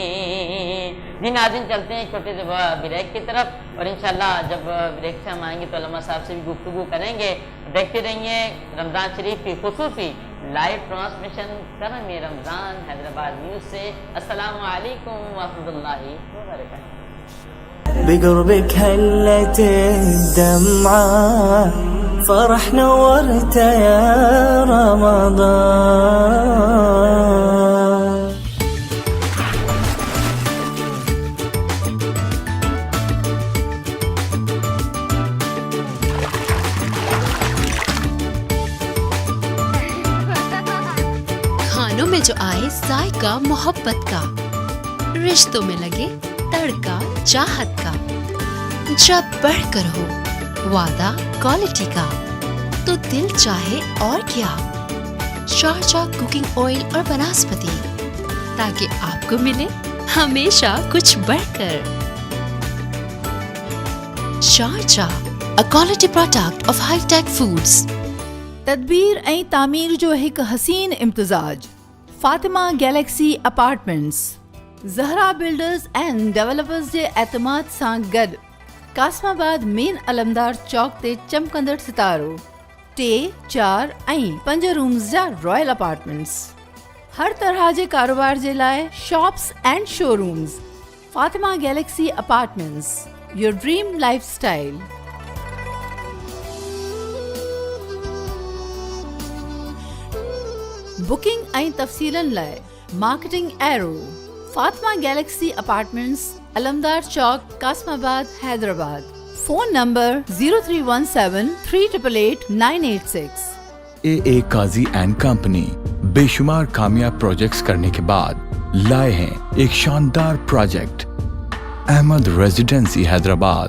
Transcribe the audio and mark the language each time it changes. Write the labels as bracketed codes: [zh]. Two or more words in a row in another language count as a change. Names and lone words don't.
[ur] جی ناظرین چلتے ہیں چھوٹے سے بریک کی طرف اور انشاءاللہ جب بریک سے ہم آئیں گے تو علامہ صاحب سے بھی گفتگو کریں گے. دیکھتے رہیے رمضان شریف کی خصوصی [en] live transmission [ur] کرم رمضان حیدرآباد نیوز سے. [ar] السلام علیکم ورحمۃ اللہ وبرکاتہ. بقربك هلت الدمعة فرح نورت يا رمضان. [ur] کھانوں میں جو آئے ذائقہ محبت کا, رشتوں میں لگے تڑکا چاہت کا, جب بڑھ کر ہو وعدہ کوالٹی کا تو دل چاہے اور کیا, شارجہ [en] cooking oil [ur] اور بناسپتی, تاکہ آپ کو ملے ہمیشہ کچھ بڑھ کر. شارجہ, [en] a quality product of High Tech Foods. [sd] تدبیر ऐं तामीर जो हिकु हसीन इम्तिज़ाज. फातिमा गैलेक्सी अपार्टमेंट्स ज़हरा बिल्डर्स एंड डेवलपर्स जे एतमाद सां गॾु कासमाबाद मेन अलमदार चौक ते चमकंदड़ सितारो 3, 4 ऐं 5 रूम्स जा [en] royal apartments. [sd] हर तरह जे कारोबार जे लाइ [en] shops and showrooms. [sd] फातिमा गैलेक्सी अपार्टमेंट्स, [en] your dream lifestyle. [sd] बुकिंग ऐं तफ़सीलनि लाइ [en] marketing area [sd] फातिमा गैलेक्सी अपार्टमेंट्स, अलमदार चौक, कासमाबाद, हैदराबाद. [en] phone number [sd] 0317388986. [ur] AA काजी एंड कंपनी بےشمار کامیاب پروجیکٹس کرنے کے بعد لائے ہیں ایک شاندار پروجیکٹ احمد ریزیڈنسی حیدرآباد.